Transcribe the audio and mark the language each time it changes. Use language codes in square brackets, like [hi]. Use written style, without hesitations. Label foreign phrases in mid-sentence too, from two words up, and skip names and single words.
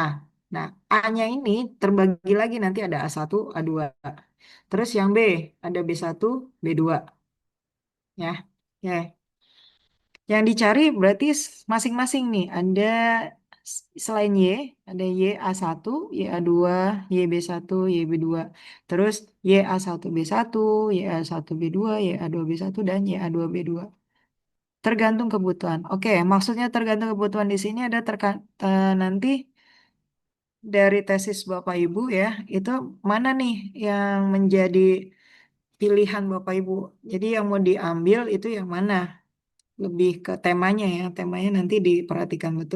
[id] Nah, A-nya ini terbagi lagi nanti ada A1, A2. Terus yang B, ada B1, B2. Ya, ya. Yang dicari berarti masing-masing nih. Ada selain Y, ada Y A1, Y A2, Y B1, Y B2. Terus Y A1 B1, Y A1 B2, Y A2 B1, dan Y A2 B2. tergantung kebutuhan. Oke, maksudnya tergantung kebutuhan di sini ada nanti dari tesis Bapak Ibu ya, itu mana nih yang menjadi pilihan Bapak Ibu. Jadi yang mau diambil itu yang mana? Lebih ke temanya ya, temanya nanti diperhatikan betul.